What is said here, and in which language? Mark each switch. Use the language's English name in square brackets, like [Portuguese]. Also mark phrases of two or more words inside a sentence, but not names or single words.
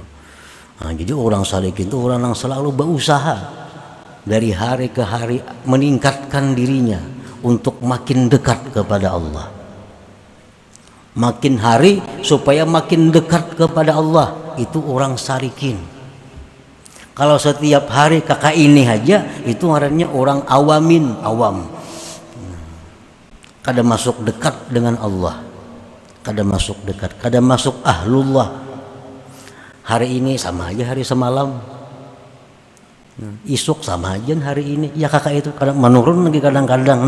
[Indonesian] Nah, jadi orang salikin itu orang yang selalu berusaha dari hari ke hari meningkatkan dirinya untuk makin dekat kepada Allah. Makin hari supaya makin dekat kepada Allah, itu orang salikin. [Banjar] Kalau setiap hari kakak ini aja, itu ngarannya orang awam, kada masuk dekat dengan Allah, kada masuk dekat, kada masuk ahlullah. Hari ini sama aja hari semalam, isuk sama aja hari ini, ya kakak itu kadang menurun lagi kadang-kadang.